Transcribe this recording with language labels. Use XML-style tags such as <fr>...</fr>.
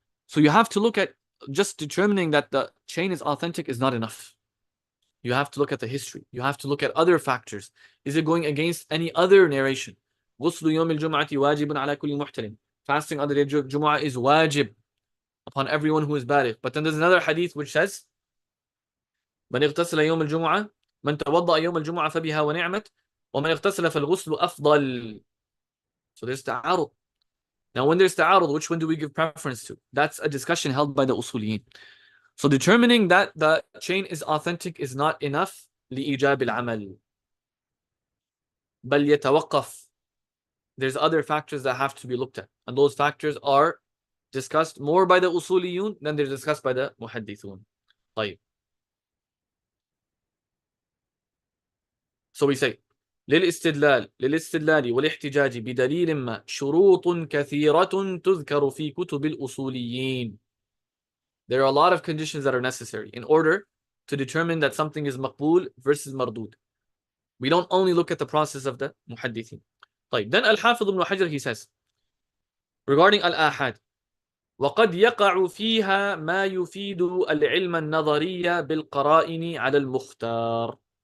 <en>So you have to look at, just determining that the chain is authentic is not enough. You have to look at the history. You have to look at other factors. Is it going against any other narration?</en> <ar>غُسْلُ يَوْمِ الْجُمْعَةِ وَاجِبٌ عَلَى كُلِّ مُحْتَلِمٍ.</ar> <en>Fasting on the day of Jumu'ah is wajib upon everyone who is baligh. But then there's another hadith which says,</en> <ar>مَنْ اغْتَسَلَ يَوْمَ الْجُمُعَةِ مَنْ تَوَضَّأَ يَوْمَ الْجُمُعَةِ فَبِهَا وَنِعْمَتْ وَمَنْ اغْتَسَلَ فَالْغُسْلُ أَفْضَلُ.</ar> <en>So there's ta'arud. Now when there's ta'arud, which one do we give preference to? That's a discussion held by the usuliyin. So determining that the chain is authentic is not enough.</en> <ar>لإيجاب العمل. بل يتوقف.</ar> <en>There's other factors that have to be looked at. And those factors are discussed more by the usuliyun than they're discussed by the muhaddithun.</en> <ar>طيب.</ar> <en>So we say,</en> <ar>للاستدلال والاحتجاج بدليل ما شروط كثيرة تذكر في كتب الأصوليين.</ar> <en>There are a lot of conditions that are necessary in order to determine that something is maqbool versus mardud. We don't only look at the process of the muhaddithin.</en> <ar>طيب.</ar> <en>Then Al-Hāfidh ibn Hajar, he says, regarding Al-Aḥād,</en> <ar>وقد يقع فيها ما يفيد العلم النظري بالقرائن على المختار.</ar>